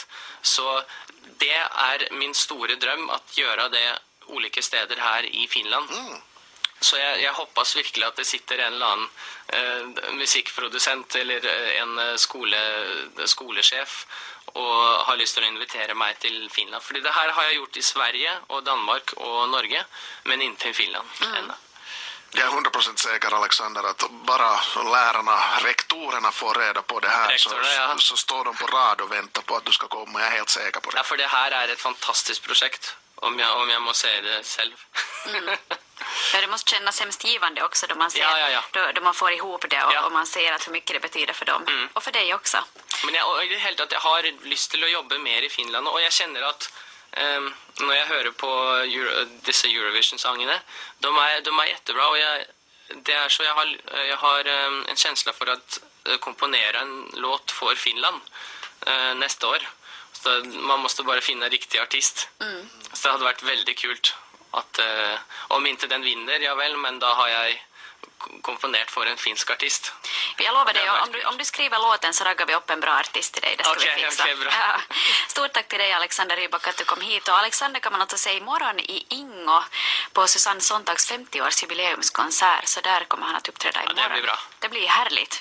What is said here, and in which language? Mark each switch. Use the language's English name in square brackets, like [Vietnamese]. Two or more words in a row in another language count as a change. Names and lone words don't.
[Norwegian] Så det er min store drøm at gjøre det ulike steder her i Finland. Så jeg hoppas virkelig at det sitter en eller annen musikkprodusent eller en skolesjef og har lyst til å invitere meg til Finland. Fordi det her har jeg gjort i Sverige og Danmark og Norge, [Swedish] men inte i Finland ännu. Jag är 100% säker, Alexander, att bara lärarna, rektorerna får reda på det här så står de på rad och väntar på att du ska komma. Jag är helt säker på det. Ja, för det här är ett fantastiskt projekt, om jag må säga det själv. Ja, det måste kännas hemskt givande också då man ser, då man får ihop det och man ser att hur mycket det betyder för dem. Och för dig också. [Norwegian] Men jeg har lyst til å jobbe mer i Finland, og jeg kjenner at når jeg hører på disse Eurovision-sangene, de er jättebra, og jeg har en känsla for at komponere en låt for Finland neste år. Så man måste bare finne riktig artist. Så det hadde vært veldig kult at, [Swedish] om inte [Norwegian] den vinner, ja vel, men da har jeg komponert for en finsk artist. [Swedish] Jag lovar dig, om du skriver låten så raggar vi upp en bra artist till dig. Det ska vi fixa. Okej, bra. Ja. Stort tack till dig, Alexander Rybak, att du kom hit. Och Alexander kan man också säga imorgon i Ingo på Susanne Sontags 50-års jubileumskonsert. Så där kommer han att uppträda imorgon. Ja, det blir bra. Det blir härligt.